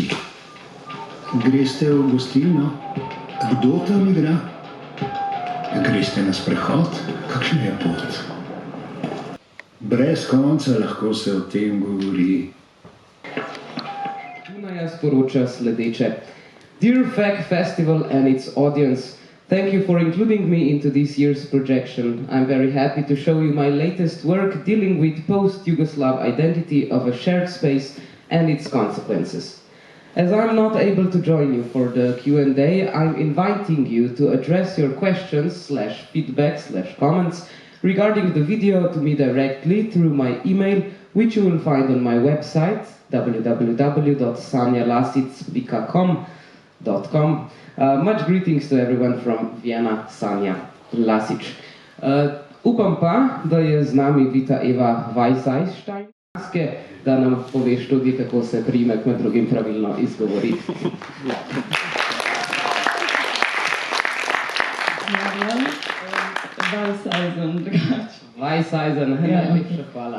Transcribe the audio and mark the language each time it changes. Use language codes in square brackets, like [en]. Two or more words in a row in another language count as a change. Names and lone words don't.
[sl] Greste v gostilno? Kdo tam igra? Greste na sprehod? Kakšna je pot? Brez konca lahko se o tem govori. Sporoča sledeče. [en] Dear FAC Festival and its audience, thank you for including me into this year's projection. I'm very happy to show you my latest work dealing with post-Yugoslav identity of a shared space and its consequences. As I'm not able to join you for the Q&A, I'm inviting you to address your questions/feedback/comments regarding the video to me directly through my email, which you will find on my website, www.sanjalasic.com. Much greetings to everyone from Vienna, Sanja Lasic. [sl] Upam pa, da je z nami Vita Eva Weisseistein, da nam poveš tudi, kako se priimek med drugim pravilno izgovori. Weisseisen, najlepša hvala.